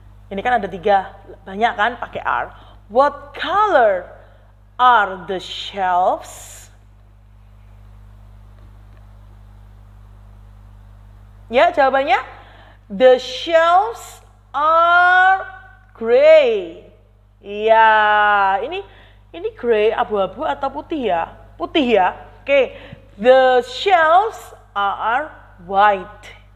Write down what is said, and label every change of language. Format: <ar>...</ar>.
<id>Ini kan ada 3, banyak kan pakai are.</id> <en>What color are the shelves?</en> <id>Ya, jawabannya</id> <en>the shelves are gray.</en> <id>Iya, ini gray abu-abu atau putih ya? Putih ya.</id> <en>Oke, the shelves are white.</en>